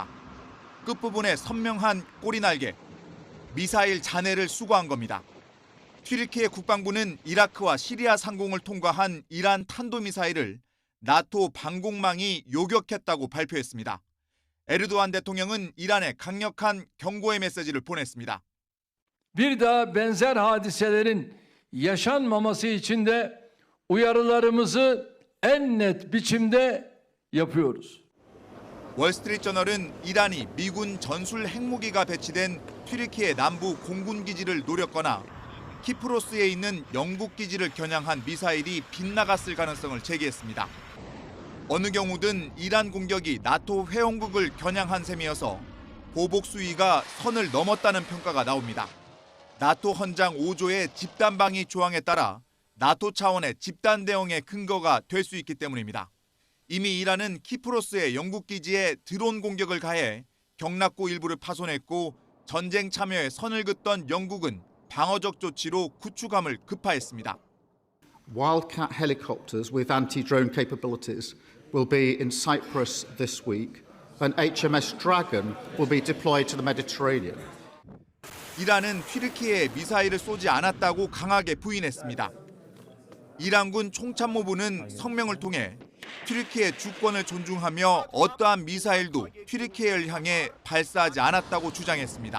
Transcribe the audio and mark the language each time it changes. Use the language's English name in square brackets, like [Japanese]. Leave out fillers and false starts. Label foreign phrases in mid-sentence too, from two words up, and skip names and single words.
[Korean] 끝부분에 선명한 꼬리날개, 미사일 잔해를 수거한 겁니다. 튀르키예 국방부는 이라크와 시리아 상공을 통과한 이란 탄도미사일을 나토 방공망이 요격했다고 발표했습니다. 에르도안 대통령은 이란에 강력한 경고의 메시지를 보냈습니다. [Turkish] Bir daha benzer hadiselerin yaşanmaması için de uyarılarımızı en net biçimde yapıyoruz. [Korean] 월스트리트저널은 이란이 미군 전술 핵무기가 배치된 튀르키예 남부 공군 기지를 노렸거나 키프로스에 있는 영국 기지를 겨냥한 미사일이 빗나갔을 가능성을 제기했습니다. 어느 경우든 이란 공격이 나토 회원국을 겨냥한 셈이어서 보복 수위가 선을 넘었다는 평가가 나옵니다. 나토 헌장 5조의 집단방위 조항에 따라 나토 차원의 집단 대응의 근거가 될 수 있기 때문입니다. 이미 이란은 키프로스의 영국 기지에 드론 공격을 가해 경납고 일부를 파손했고 전쟁 참여에 선을 긋던 영국은 방어적 조치로 구축함을 급파했습니다. [English] Wildcat helicopters with anti-drone capabilities will be in Cyprus this week, and HMS Dragon will be deployed to the Mediterranean. [Korean] 이란은 튀르키예에 미사일을 쏘지 않았다고 강하게 부인했습니다. 이란군 총참모부는 성명을 통해 튀르키예 주권을 존중하며 어떠한 미사일도 튀르키예를 향해 발사하지 않았다고 주장했습니다.